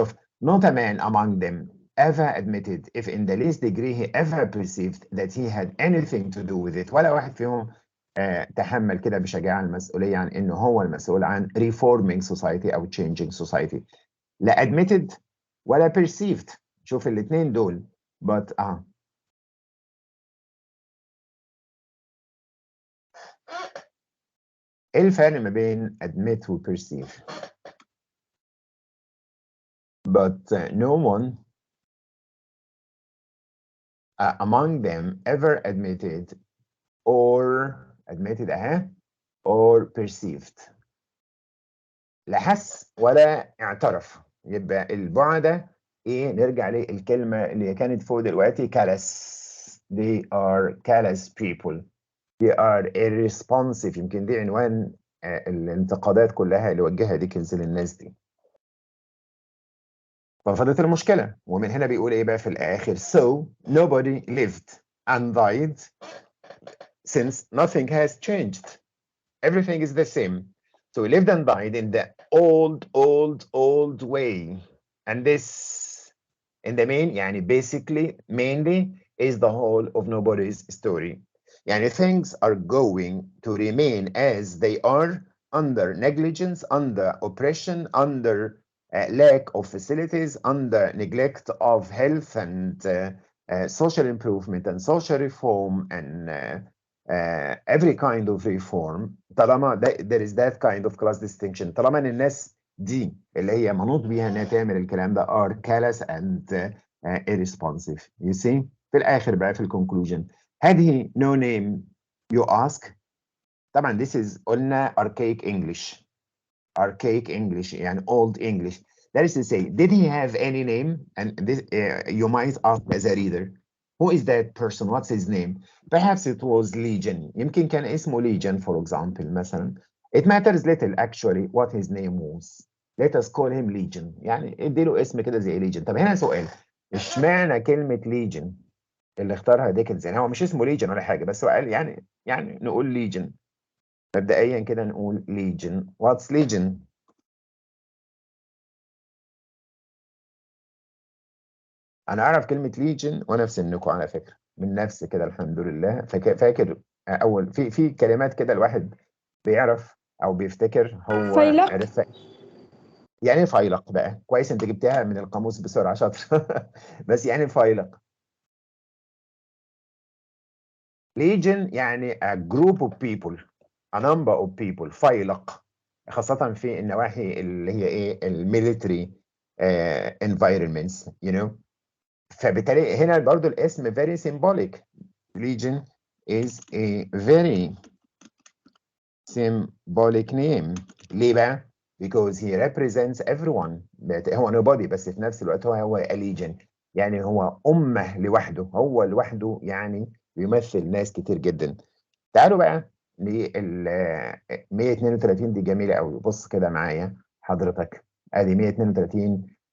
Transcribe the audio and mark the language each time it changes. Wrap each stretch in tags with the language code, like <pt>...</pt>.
<ar>شوف</ar> <en>not a man among them ever admitted if in the least degree he ever perceived that he had anything to do with it.</en> <ar>ولا واحد فيهم تحمل كده بشجاعة المسؤولية عن انه هو المسؤول عن</ar> <en>reforming society</en> <ar>او</ar> <en>changing society. لا admitted ولا perceived.</en> <ar>شوف الاثنين دول</ar> <en>but</en> <ar>ايه الفرق ما بين</ar> <en>admit و perceive؟ but no one among them ever admitted or perceived.</en> <ar>لا حس ولا اعترف. يبقى البعدة ايه؟ نرجع للكلمة اللي كانت فوق دلوقتي callous.</ar> <en>They are callous people. They are irresponsive.</en> <ar>يمكن دي عنوان الانتقادات كلها اللي وجهها ديكنز للناس دي. ففضلت المشكلة، ومن هنا بيقول ايه بقى في الآخر</ar> <en>so nobody lived and died since nothing has changed. Everything is the same. So we lived and died in the old way. And this, in the main,</en> <ar>يعني</ar> <en>basically, mainly, is the whole of nobody's story. يعني things are going to remain as they are under negligence, under oppression, under lack of facilities, under neglect of health and social improvement and social reform and every kind of reform.</en> <ar>طالما</ar> <en>there is that kind of class distinction،</en> <ar>طالما ان الناس دي اللي هي منوط بيها انها تعمل الكلام ده</ar> <en>are callous and irresponsive. You see</en> <ar>في الاخر بقى في الكونكلوجن</ar> <en>had he no name you ask.</en> <ar>طبعا</ar> <en>this is</en> <ar>قلنا</ar> <en>archaic English</en> <ar>يعني</ar> <en>old English. That is to say, did he have any name? And this you might ask as a reader, who is that person? What's his name? Perhaps it was Legion.</en> <ar>يمكن كان اسمه Legion,</ar> <en>for example,</en> <ar>مثلا.</ar> <en>It matters little actually what his name was. Let us call him Legion.</en> <ar>يعني اديله اسم كده زي Legion. طب هنا سؤال، اشمعنى كلمة Legion اللي اختارها ديكنز؟ يعني هو مش اسمه Legion ولا حاجة، بس هو قال يعني نقول Legion. مبدئيا كده نقول Legion. What's Legion؟ انا اعرف كلمه ليجن وانا في سنكم على فكره، من نفسي كده الحمد لله. فاكر اول في كلمات كده الواحد بيعرف او بيفتكر هو فيلق. عرف. يعني فيلق بقى كويس، انت جبتها من القاموس بسرعه، شاطر. بس يعني فيلق ليجن يعني</ar> <en>a group of people, a number of people.</en> <ar>فيلق خاصه في النواحي اللي هي ايه الميليتري</ar> <en>environments you know.</en> <ar>فبالتالي هنا برضو الاسم</ar> <en>very symbolic. Legion is a very symbolic name.</en> <ar>ليه بقى؟</ar> <en>Because he represents everyone.</en> <ar>هو nobody بس في نفس الوقت هو a legion. يعني هو أمة لوحده، هو لوحده يعني بيمثل ناس كتير جدا. تعالوا بقى لل 132 دي جميلة قوي. بص كده معايا حضرتك، ادي 132.</ar>